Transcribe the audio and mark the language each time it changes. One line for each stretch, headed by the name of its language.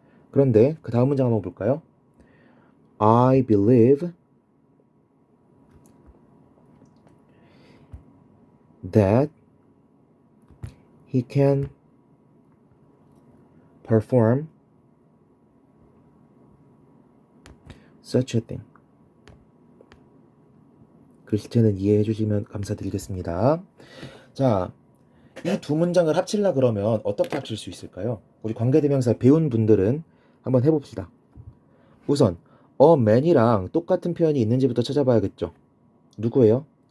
Korean: 그런데 그 다음 문장 한번 볼까요?
English: I believe that he can perform such a thing.
Korean: 글씨체는 이해해 주시면 감사드리겠습니다. 자, 이 두 문장을 합치려 그러면 어떻게 합칠 수 있을까요? 우리 관계대명사 배운 분들은 한번 해봅시다. 우선 a man이랑 똑같은 표현이 있는지부터 찾아봐야겠죠. 누구예요?